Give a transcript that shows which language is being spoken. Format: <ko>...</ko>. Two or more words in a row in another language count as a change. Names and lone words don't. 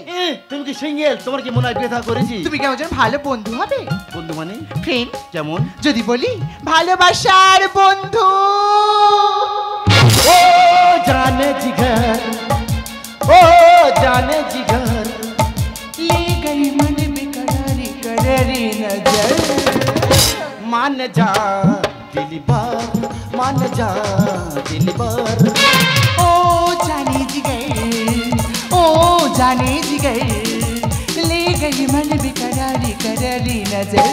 <bn>তুমি কি সিঙ্গেল? তোমার কি মনে হয় বিয়ে থা করেছি? তুমি কেমন যেন ভালো বন্ধু হবে। বন্ধু মানে ফ্রেন্ড? কেমন? যদি বলি ভালোবাসার বন্ধু।</bn> <hi>ओ जाने जिगर, ओ जाने जिगर, ले गई मन बेकरारी कररी नजर। मान जा दिलबर, मान जा दिलबर। ओ जाने जिगर जाने जिगर ले गई मन बेकरारी करारी नजर</hi>